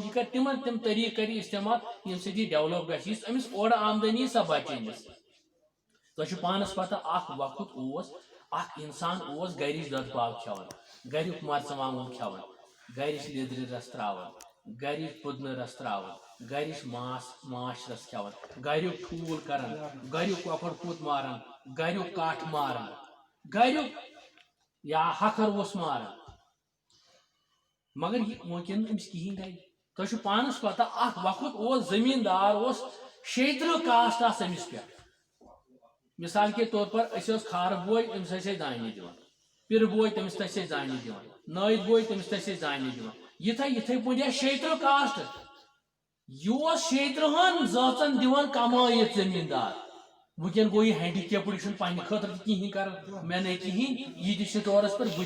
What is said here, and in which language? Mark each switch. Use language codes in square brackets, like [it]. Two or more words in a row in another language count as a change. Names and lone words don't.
[ks] یہِ کرِ تِمن تِم طریٖقہٕ کرِ استعمال ییٚمہِ سۭتۍ یہِ ڈیولپ گژھِ یُس أمِس اورٕ آمدنی سۄ بچہِ أمِس تۄہہِ چھُ پانس پتہ اکھ وقت اوس اکھ انسان اوس گرِچ دۄدٕ پاو کھٮ۪وان گریُک مرژٕوانٛگُن کھٮ۪وان گرِچ لیدرِ رس تراوان گرِچ پُدنہٕ رس تراوان گرِچ ماچھ رس کھٮ۪وان گریُک ٹھوٗل کران گریُک کۄکُر پوٗت ماران گریُک کٹھ ماران گریُک یا ہکھر اوس ماران مگر یہِ وٕنکٮ۪ن أمِس کِہیٖنۍ گرِ تۄہہِ چھُ پانس پتہ اکھ وقت اوس زٔمیٖندار اوس 36 کاسٹ آسہٕ أمِس پٮ۪ٹھ [ur] مثال کے طور پر [ks] أسۍ اوس کھارٕ بوے أمِس ٲسۍ أسۍ دانہِ دِوان پِرٕ بوے تٔمِس تہِ ٲسۍ أسۍ دانہِ دِوان نٲیِد بوے تٔمِس تہِ ٲسۍ أسۍ دانہِ دِوان یِتھے پٲٹھۍ ٲسۍ 36 کاسٹ یہِ اوس 36 زٲژن دِوان کمٲیِتھ زٔمیٖندار وٕنکٮ۪ن گوٚو یہِ ہینڈیکیپٕڈ یہِ چھُنہٕ پننہِ خٲطرٕ تہِ کِہیٖنۍ کران مےٚ نَے کِہیٖنۍ یہِ تہِ سٹورس پٮ۪ٹھ بہٕ